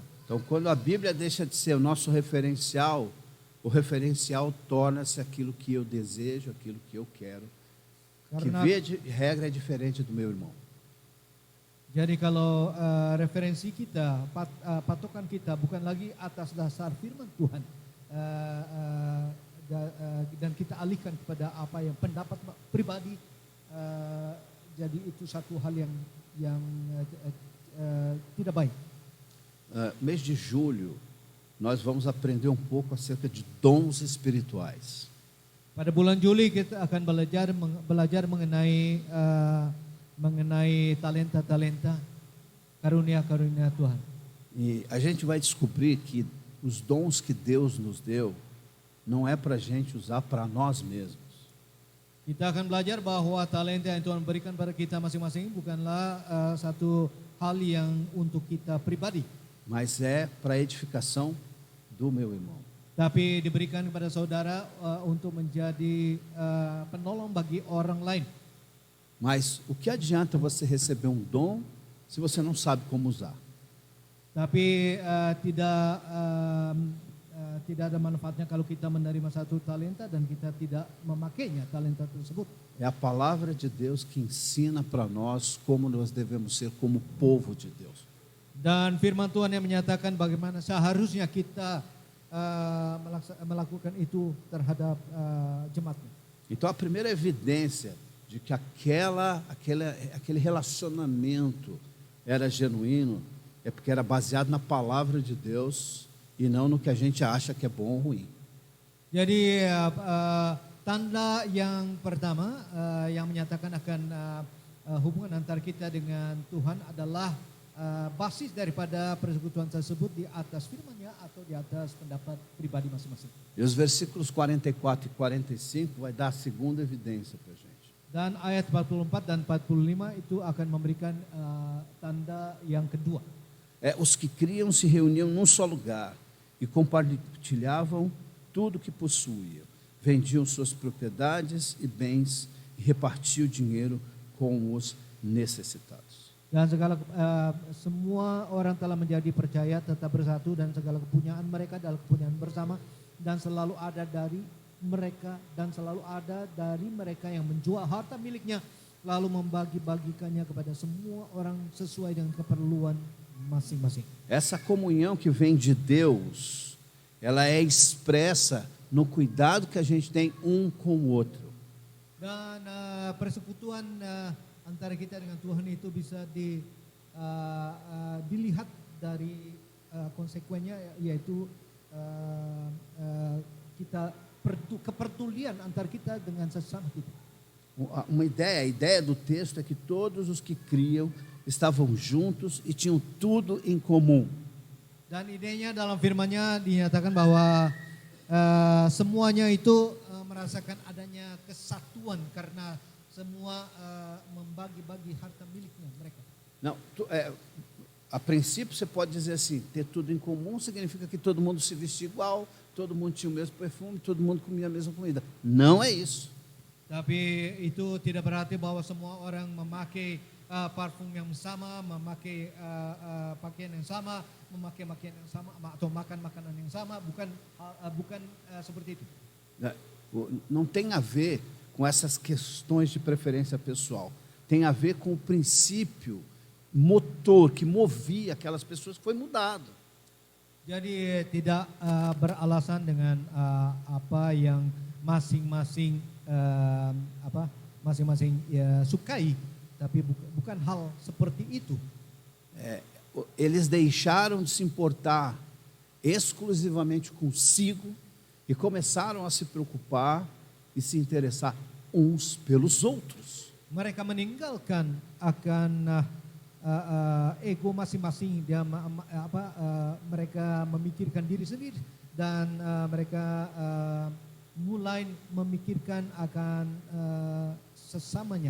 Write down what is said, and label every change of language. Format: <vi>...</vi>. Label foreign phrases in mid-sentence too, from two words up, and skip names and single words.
<pt>Então, quando a Bíblia deixa de ser o nosso referencial, o referencial torna-se aquilo que eu desejo, aquilo que eu quero, que via de regra é diferente do meu irmão.</pt> <id>Jadi kalau referensi kita, patokan kita bukan lagi atas dasar firman Tuhan, dan kita alihkan kepada apa yang pendapat pribadi, jadi itu satu hal yang tidak baik.</id> <pt>Mês de julho, nós vamos aprender um pouco acerca de dons espirituais.</pt> <id>Pada bulan Juli kita akan belajar mengenai talenta-talenta, karunia-karunia Tuhan.</id> <pt>E a gente vai descobrir que os dons que Deus nos deu não é para a gente usar para nós mesmos.</pt> <id>Kita akan belajar bahwa talenta yang Tuhan berikan pada kita masing-masing bukanlah satu hal yang untuk kita pribadi,</id> <pt>mas é para a edificação do meu irmão.</pt> <id>Tapi diberikan kepada saudara untuk menjadi penolong bagi orang lain.</id> <pt>Mas o que adianta você receber um dom se você não sabe como usar?</pt> <id>Tapi tidak ada manfaatnya kalau kita menerima satu talenta dan kita tidak memakainya talenta tersebut.</id> <pt>É a palavra de Deus que ensina para nós como nós devemos ser como povo de Deus.</pt> <id>Dan firman Tuhan yang menyatakan bagaimana seharusnya kita melakukan itu terhadap jemaatnya.</id> <pt>Então a primeira evidência de que aquele relacionamento era genuíno é porque era baseado na palavra de Deus e não no que a gente acha que é bom ou ruim.</pt> <id>Jadi tanda yang pertama yang menyatakan akan hubungan antara kita dengan Tuhan adalah basis daripada persekutuan tersebut di atas firman-Nya atau di atas pendapat pribadi masing-masing.</id> <pt>E os versículos 44 e 45 vai dar a segunda evidência para a gente.</pt> <id>Dan ayat 44 dan 45 itu akan memberikan tanda yang kedua.</id> <pt>Os que criam se reuniam num só lugar e compartilhavam tudo que possuíam. Vendiam suas propriedades e bens e repartiam o dinheiro com os necessitados.</pt> <id>Dan semua orang telah menjadi percaya, tetap bersatu, dan segala kepunyaan mereka adalah kepunyaan bersama, dan selalu ada dari mereka yang menjual harta miliknya lalu membagi-bagikannya kepada semua orang sesuai dengan keperluan masing-masing.</id> <pt>Essa comunhão que vem de Deus, ela é expressa no cuidado que a gente tem um com o outro.</pt> <id>Dan persekutuan antara kita dengan Tuhan itu bisa dilihat dari konsekuensinya, yaitu kita kepedulian antara kita dengan sesama kita.</id> <pt>A ideia do texto é que todos os que criam estavam juntos e tinham tudo em comum.</pt> <id>Dan idenya dalam firman-Nya dinyatakan bahwa semuanya itu merasakan adanya kesatuan karena semua membagi-bagi harta miliknya mereka.</id> <pt>Não, a princípio você pode dizer assim, ter tudo em comum significa que todo mundo se vestia igual, todo mundo tinha o mesmo perfume, todo mundo comia a mesma comida. Não é isso.</pt> <id>Tapi itu tidak berarti bahwa semua orang memakai parfum yang sama, memakai pakaian yang sama, memakai pakaian yang sama, atau makan makanan yang sama. Bukan seperti itu.</id> <pt>Não tem a ver com essas questões de preferência pessoal. Tem a ver com o princípio motor que movia aquelas pessoas, que foi mudado.</pt> <id>Jadi tidak beralasan dengan apa yang masing-masing sukai, tapi bukan hal seperti itu.</id> <pt>Eles deixaram de se importar exclusivamente consigo e começaram a se preocupar e se interessar uns pelos outros.</pt> <id>Mereka meninggalkan akan ego masing-masing, mereka memikirkan diri sendiri dan mereka mulai memikirkan akan sesamanya.</id>